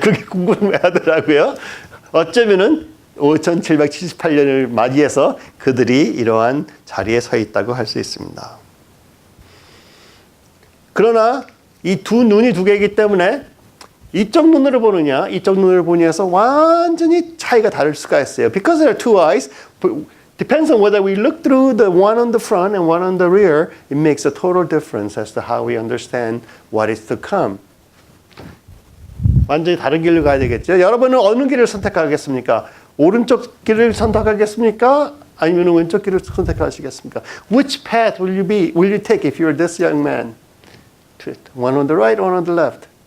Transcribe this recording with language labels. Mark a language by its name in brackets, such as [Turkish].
[Korean] 그게 궁금해하더라고요. 어쩌면은 5778년을 맞이해서 그들이 이러한 자리에 서 있다고 할 수 있습니다. 그러나 이 두 눈이 두 개이기 때문에 이쪽 눈으로 보느냐 이쪽 눈으로 보느냐에서 완전히 차이가 다를 수가 있어요. [English] Because there are two eyes, depends on whether we look through the one on the front and one on the rear, it makes a total difference as to how we understand what is to come. [Korean] 완전히 다른 길로 가야 되겠죠. 여러분은 어느 길을 선택하겠습니까? 오른쪽 길을 선택하겠습니까? 아니면 왼쪽 길을 선택하시겠습니까? [English] Which path will you take if you're this young man? One on the right, one on the left.